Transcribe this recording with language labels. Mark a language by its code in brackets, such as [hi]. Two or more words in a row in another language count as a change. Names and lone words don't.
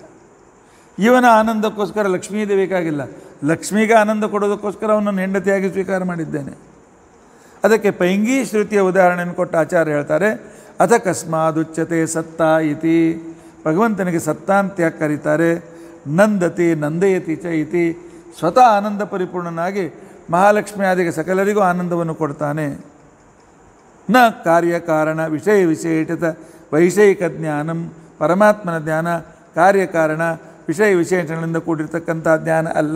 [kn] ಇವನ ಆನಂದಕ್ಕೋಸ್ಕರ ಲಕ್ಷ್ಮೀದೇ ಬೇಕಾಗಿಲ್ಲ. ಲಕ್ಷ್ಮಿಗೆ ಆನಂದ ಕೊಡೋದಕ್ಕೋಸ್ಕರ ಅವನನ್ನು ಹೆಂಡತಿಯಾಗಿ ಸ್ವೀಕಾರ ಮಾಡಿದ್ದೇನೆ. ಅದಕ್ಕೆ ಪೈಂಗಿ ಶ್ರುತಿಯ ಉದಾಹರಣೆಯನ್ನು ಕೊಟ್ಟ ಆಚಾರ್ಯ ಹೇಳ್ತಾರೆ, [sa] ಅಥ ಕಸ್ಮಾದುಚ್ಯತೆ ಸತ್ತ ಇತಿ. [kn] ಭಗವಂತನಿಗೆ ಸತ್ತ ಅಂತ ಯಾಕೆ ಕರೀತಾರೆ? [sa] ನಂದತಿ ನಂದಯತಿ ಚ ಇತಿ. [kn] ಸ್ವತಃ ಆನಂದ ಪರಿಪೂರ್ಣನಾಗಿ ಮಹಾಲಕ್ಷ್ಮಿ ಆದಿಗೆ ಸಕಲರಿಗೂ ಆನಂದವನ್ನು ಕೊಡ್ತಾನೆ. [sa] ನ ಕಾರ್ಯಕಾರಣ ವಿಷಯ ವಿಶೇಷಿತ ವೈಷಯಿಕ ಜ್ಞಾನಂ. [kn] ಪರಮಾತ್ಮನ ಜ್ಞಾನ ಕಾರ್ಯಕಾರಣ ವಿಷಯ ವಿಶೇಷಗಳಿಂದ ಕೂಡಿರ್ತಕ್ಕಂಥ ಜ್ಞಾನ ಅಲ್ಲ.